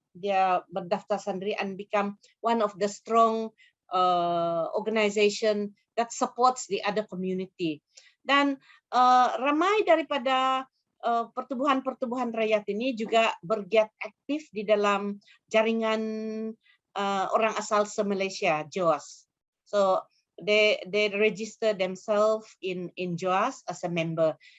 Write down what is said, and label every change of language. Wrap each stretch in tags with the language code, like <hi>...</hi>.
<ms>dia berdaftar sendiri</ms> <en>and become one of the strong organization that supports the other community.</en> <ms>Dan ramai daripada pertubuhan-pertubuhan rakyat ini juga bergiat aktif di dalam jaringan orang asal se-Malaysia, JOAS.</ms> <en>So they register themselves in JOAS as a member.</en>